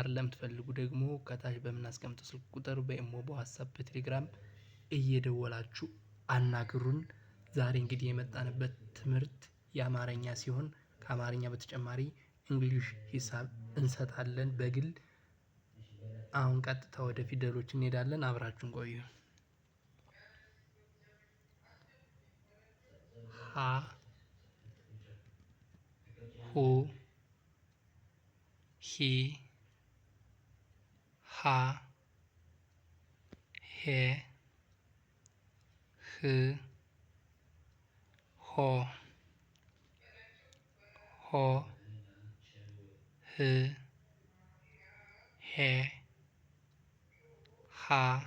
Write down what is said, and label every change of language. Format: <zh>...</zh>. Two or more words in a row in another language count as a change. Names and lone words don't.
<am>ለምትፈልጉ ደግሞ ከታች በምናስቀምጠው ስልክ ቁጥር በኢሞ፣ በዋትስአፕ፣ በቴሌግራም እየደወላችሁ አናግሩን። ዛሬ እንግዲህ የመጣንበት ትምህርት የአማርኛ ሲሆን ከአማርኛ በተጨማሪ እንግሊሽ፣ ሂሳብ እንሰጣለን በግል። አሁን ቀጥታ ወደ ፊደሎች እንሄዳለን። አብራችሁን ቆዩ። ሀ ሁ ሂ ሃ ሄ ህ ሆ ሆ ህ ሄ ሃ</am>